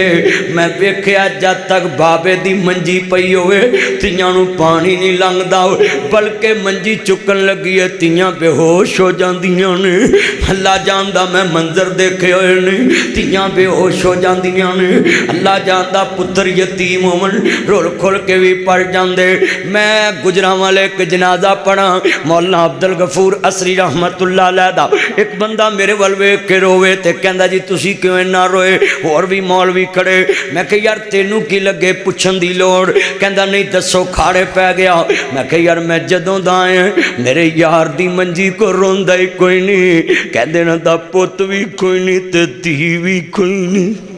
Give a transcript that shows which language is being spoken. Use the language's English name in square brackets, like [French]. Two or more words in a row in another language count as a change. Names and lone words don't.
[Punjabi] میں ویکھیا جد تک بابے دی منجی پئی ہووے تیاں نوں پانی نہیں لنگھدا، بلکہ منجی چکن لگی ہے تیاں بے ہوش ہو جاندیاں نے. اللہ جاندا میں منظر دیکھے ہوئے نے، تیاں بے ہوش ہو جاندیاں نے. اللہ جاندا پتر یتیم ہوون رول کھل کے بھی پڑ جاندے. میں گجراں والے ایک جنازہ پڑھا, مولانا عبد الغفور اثری [Arabic] رحمة الله عليه [Punjabi] دا. ایک بندہ میرے ول ویکھ کے روئے تے کہندا جی تسی کیوں انا روئے، ہور بھی مولوی کھڑے. میں کہا یار تینوں کی لگے پچھن دی لوڑ، کہندا نہیں دسو کھاڑے پے گیا. میں کہا یار میں جدوں دا آیا میرے یار دی منجی کو روندا ہی کوئی نہیں، کہندے نا دا پت بھی کوئی نہیں تے دھی بھی کوئی نہیں.